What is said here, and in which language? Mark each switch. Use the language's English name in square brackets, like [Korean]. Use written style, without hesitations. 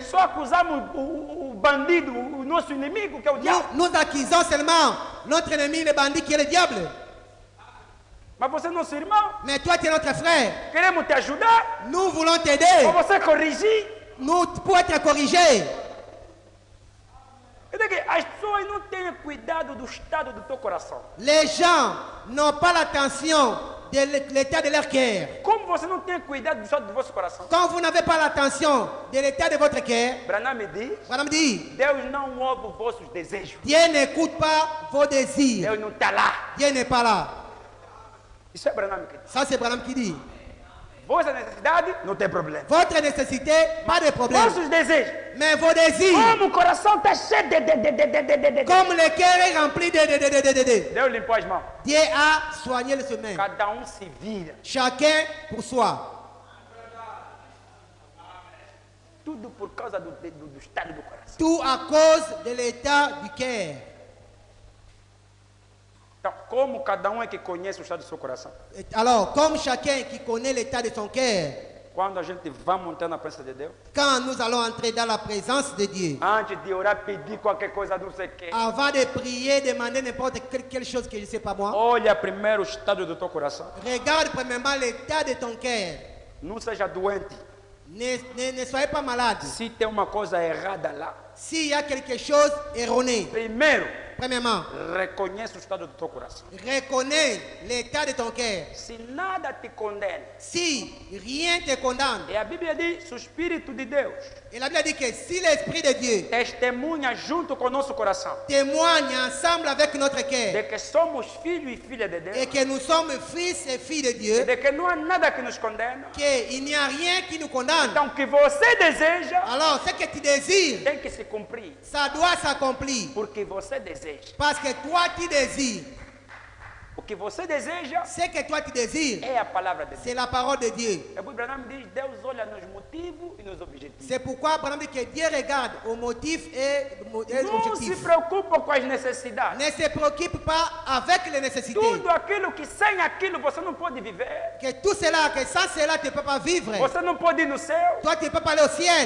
[Portuguese] só acusamos o bandido, o nosso inimigo, que é o diabo. [French] nous accusons seulement notre ennemi, le bandit, qui est le diable. [Portuguese] Mas você é nosso irmão. [French] Mais toi, tu es notre frère. [Portuguese] Queremos te ajudar. [French] Nous voulons [Portuguese] Ou [French] t'aider. [Portuguese] você corrigir. [French] Nous, pour être corrigé. [Portuguese] Quer dizer que as pessoas não têm cuidado do estado do teu coração. [French] Les gens n'ont pas l'attention de l'état de leur cœur. [Portuguese] Como você não tem cuidado do estado do vosso coração? [French] Quand vous n'avez pas l'attention de l'état de votre cœur, [Portuguese] Branham me diz, [French] madame dit, [Portuguese] Deus não ouve os vossos desejos. [French] Dieu n'écoute pas vos désirs. [Portuguese] Deus não está lá. [French] Dieu n'est pas là. [Portuguese] Isso é Branham que diz. [French] Ça, c'est Branham qui dit. [Portuguese] Vossa necessidade, não tem problema. [French] Votre nécessité, pas de problème. [Portuguese] Vossos desejos. [French] Mais vos désirs, [Portuguese] Como o coração está cheio de. [French] comme le cœur est rempli de. [Portuguese] Deus limpou as mãos. [French] Dieu a soigné le chemin. [Portuguese] Cada se vira. [French] Chacun pour soi. [Portuguese] Tudo por causa do estado do coração. [French] Tout à cause de l'état du cœur. [Portuguese] Então, como cada é que conhece o estado do seu coração? [French] Alors, comme chacun qui connaît l'état de son cœur, [Portuguese] quando a gente vai montar na presença de Deus, [French] Quand nous allons entrer dans la présence de Dieu, [Portuguese] antes de orar, pedir qualquer coisa, não sei o quê, [French] avant de prier, demander n'importe quelle chose que je ne sais pas moi, [Portuguese] olha primeiro o estado do teu coração. [French] regarde premièrement l'état de ton cœur. [Portuguese] Não seja doente. [French] Ne soyez pas malade. [Portuguese] Se tem uma coisa errada lá, [French] S'il y a quelque chose erroné, [Portuguese] primeiro, [French] premièrement, [Portuguese] reconhece o estado do teu coração. [French] reconnais l'état de ton cœur. [Portuguese] Se nada te condena, [French] Si rien te condamne, [Portuguese] e a Bíblia diz, se o Espírito de Deus [French] et la Bible dit que si l'Esprit de Dieu [Portuguese] testemunha junto com o nosso coração [French] témoigne ensemble avec notre [Portuguese] de [French] cœur [Portuguese] que somos filhos e filhas de Deus, [French] et que nous sommes fils et filles de [Portuguese] e [French] Dieu, [Portuguese] de que não há nada que nos condena, [French] qu'il n'y a rien qui nous condamne, [Portuguese] então o que você deseja [French] alors ce que tu désires, [Portuguese] tem que se cumprir, [French] ça doit s'accomplir. [Portuguese] porque você deseja. [French] Parce que toi tu désires. [Portuguese] O que você deseja [French] Ce que toi tu désires, [Portuguese] é a palavra de Deus. [French] c'est la parole de Dieu. [Portuguese] A Bíblia não diz, Deus olha nos motivos e nos objetivos. [French] C'est pourquoi, par exemple, que Dieu regarde aux motifs et aux [Portuguese] Não se [French] objectifs. [Portuguese] preocupa com as necessidades. [French] Ne se préoccupe pas avec les nécessités. [Portuguese] Tudo aquilo que sem aquilo você não pode viver. [French] Que tout cela, que sans cela, tu ne peux pas vivre. [Portuguese] Você não pode ir no céu. [French] Toi, tu ne peux pas aller au ciel.